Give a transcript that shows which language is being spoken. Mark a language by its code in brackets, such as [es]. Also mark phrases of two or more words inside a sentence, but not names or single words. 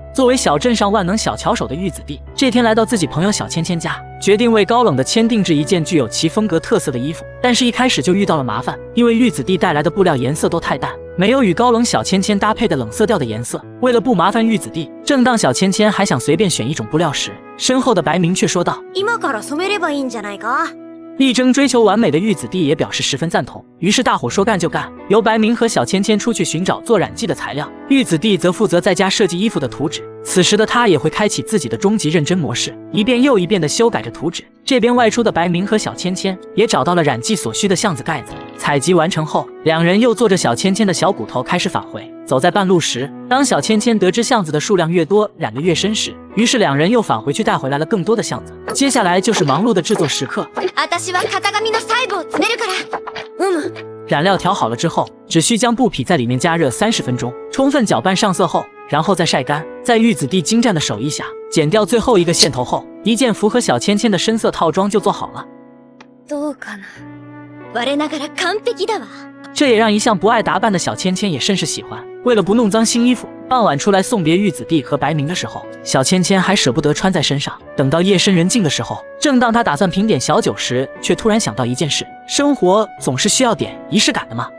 [zh] 作为小镇上万能小巧手的玉子弟，这天来到自己朋友小芊芊家，决定为高冷的千定制一件具有其风格特色的衣服。但是一开始就遇到了麻烦，因为玉子弟带来的布料颜色都太淡，没有与高冷小芊芊搭配的冷色调的颜色。为了不麻烦玉子弟，正当小芊芊还想随便选一种布料时，身后的白明却说道： [ja] 今から染めればいいんじゃないか。 [zh] 力争追求完美的玉子弟也表示十分赞同，于是大伙说干就干，由白明和小芊芊出去寻找做染剂的材料，玉子弟则负责在家设计衣服的图纸。此时的他也会开启自己的终极认真模式，一遍又一遍地修改着图纸。这边外出的白明和小芊芊也找到了染剂所需的橡子盖子，采集完成后，两人又坐着小芊芊的小骨头开始返回。走在半路时，当小芊芊得知橡子的数量越多，染得越深时，于是两人又返回去带回来了更多的橡子。接下来就是忙碌的制作时刻。 [ja] 私は型紙の細部を詰めるから。 [zh] 染料调好了之后，只需将布匹在里面加热30分钟，充分搅拌上色后， 然后再晒干。在玉子弟精湛的手艺下，剪掉最后一个线头后，一件符合小芊芊的深色套装就做好了。 [ja] どうかな。我ながら完璧だわ。 [zh] 这也让一向不爱打扮的小芊芊也甚是喜欢。为了不弄脏新衣服，傍晚出来送别玉子弟和白明的时候，小芊芊还舍不得穿在身上。等到夜深人静的时候，正当她打算品点小酒时，却突然想到一件事：生活总是需要点仪式感的嘛。